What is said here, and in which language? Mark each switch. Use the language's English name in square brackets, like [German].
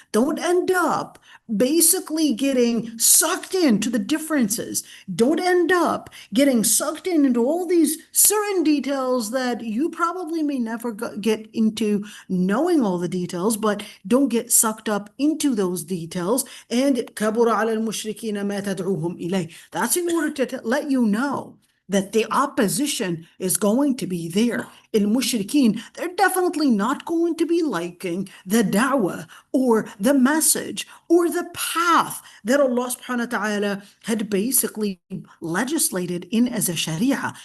[English] Don't end up basically getting sucked into the differences. Don't end up getting sucked into all these certain details that you probably may never get into knowing all the details, but don't get sucked up into those details. [Arabic] And كَبُرَ عَلَى الْمُشْرِكِينَ مَا تَدْعُوهُمْ إِلَيْهِ. [English] That's in order to let you know that the opposition is going to be there. al-mushrikeen, they're definitely not going to be liking the da'wah or the message or the path that Allah subhanahu wa ta'ala had basically legislated in as a sharia.